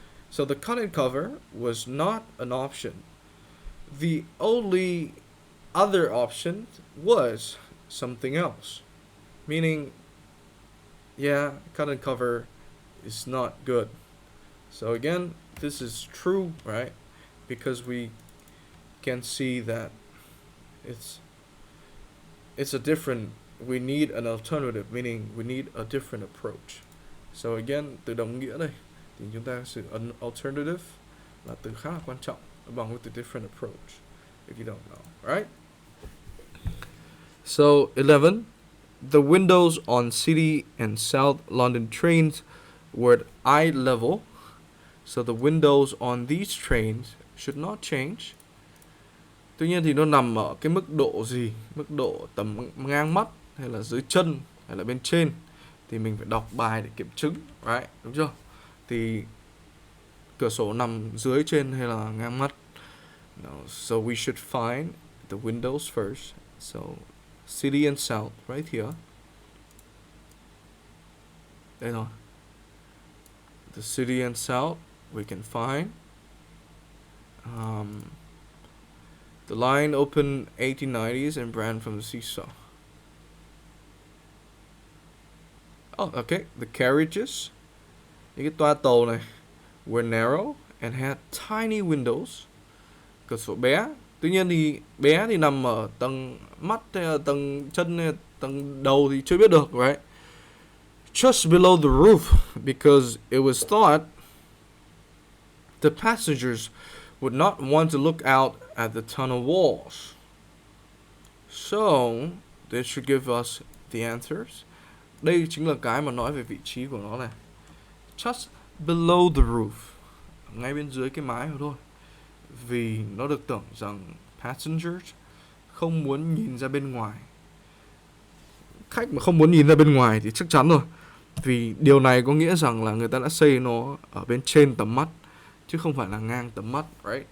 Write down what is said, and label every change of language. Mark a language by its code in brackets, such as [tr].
[en] So the cut and cover was not an option. The only other option was something else, meaning, yeah, cut and cover is not good. So again, this is true, right? Because we can see that it's a different, we need an alternative, meaning we need a different approach. So again, [vi] từ đồng nghĩa đây thì chúng ta sử [en] an alternative [vi] là từ khá là quan trọng, [en] along with the different approach, if you don't know, right? So 11, the windows on City and South London trains were at eye level. So the windows on these trains should not change. [vi] Tuy nhiên thì nó nằm ở cái mức độ gì? Mức độ tầm ngang mắt hay là dưới chân hay là bên trên thì mình phải đọc bài để kiểm chứng, [en] right? [vi] Đúng chưa? Thì cửa sổ nằm dưới, trên hay là ngang mắt? [en] No, so we should find the windows first. So city and south right here. [vi] Đây rồi. [en] The city and south we can find. The line opened 1890s and ran from the seesaw. Oh, okay. The carriages, [vi] những cái toa tàu này, [en] were narrow and had tiny windows. [vi] Cửa sổ bé. Tuy nhiên thì bé thì nằm ở tầng mắt hay là tầng chân hay là tầng đầu thì chưa biết được, [en] right? Just below the roof, because it was thought the passengers would not want to look out at the tunnel walls. So, this should give us the answers. [vi] Đây chính là cái mà nói về vị trí của nó này. [en] Just below the roof, [vi] ngay bên dưới cái mái thôi. Vì nó được tưởng rằng passengers không muốn nhìn ra bên ngoài. Khách mà không muốn nhìn ra bên ngoài thì chắc chắn rồi. Vì điều này có nghĩa rằng là người ta đã xây nó ở bên trên tầm mắt, chứ không phải là ngang tầm mắt, [en] right?